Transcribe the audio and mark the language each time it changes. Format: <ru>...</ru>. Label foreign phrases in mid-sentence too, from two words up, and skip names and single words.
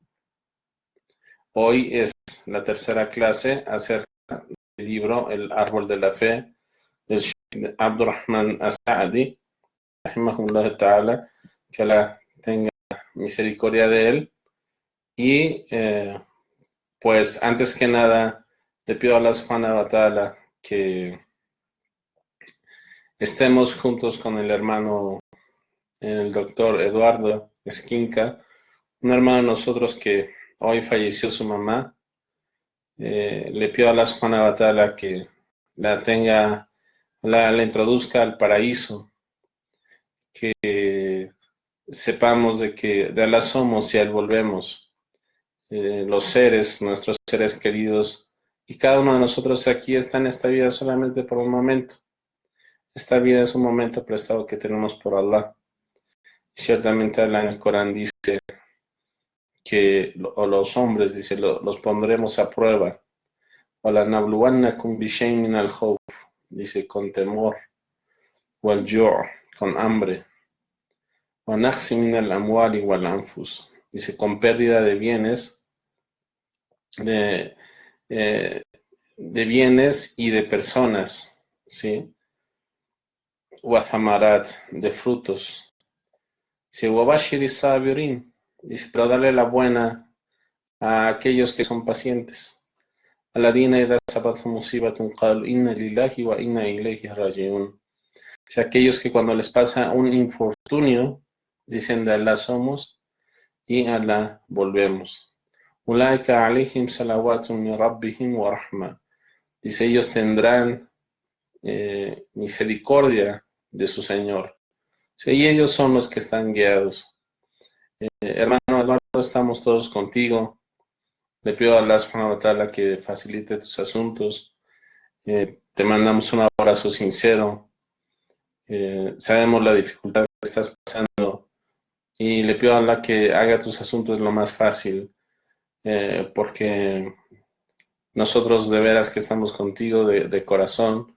<es>Hoy es la tercera clase acerca del libro El Árbol de la Fe del Sheikh Abdurrahman As-Sa'di,</es> <ar>رحمه الله تعالى,</ar> <es>que Allah tenga misericordia de él. Y pues antes que nada le pido a Allah</es> <ar>سبحانه وتعالى</ar> <es>que estemos juntos con el hermano, el doctor Eduardo Esquinca, un hermano de nosotros que hoy falleció su mamá. Le pido a Allah</es> <ar>سبحانه وتعالى</ar> <es>que la introduzca al paraíso, que sepamos de que de Allah somos y a Él volvemos, los seres, nuestros seres queridos, y cada uno de nosotros aquí está en esta vida solamente por un momento. Esta vida es un momento prestado que tenemos por Allah. Y ciertamente Allah en el Corán dice que los hombres, dice, los pondremos a prueba.</es> <ar>وَلَنَبْلُوَنَّكُمْ بِشَيْءٍ مِنَ الْخَوْفِ,</ar> <es>dice, con temor, وَالْجُوعِ, con hambre,</es> <ar>وَنَقْصٍ مِنَ الْأَمْوَالِ وَالْأَنْفُسِ,</ar> <es>dice, con pérdida de bienes, de bienes y de personas, ¿sí? وَثَمَرَاتٍ, de frutos. Dice,</es> <ar>وَبَشِّرِ الصَّابِرِينَ,</ar> <es>dice, pero dale la buena a aquellos que son pacientes.</es> <ar>الذين إذا أصابتهم مصيبة قالوا إنا لله وإنا إليه راجعون.</ar> <es>O sea, aquellos que cuando les pasa un infortunio dicen de Allah somos y a Allah volvemos.</es> <ar>أولئك عليهم صلوات من ربهم ورحمة.</ar> <es>Dice, ellos tendrán misericordia de su Señor. Sí, y ellos son los que están guiados. Hermano Eduardo, estamos todos contigo. Le pido a Allah</es> <ar>سبحانه وتعالى</ar> <es>que facilite tus asuntos. Te mandamos un abrazo sincero. Sabemos la dificultad que estás pasando y le pido a Allah que haga tus asuntos lo más fácil, porque nosotros de veras que estamos contigo de corazón.</es>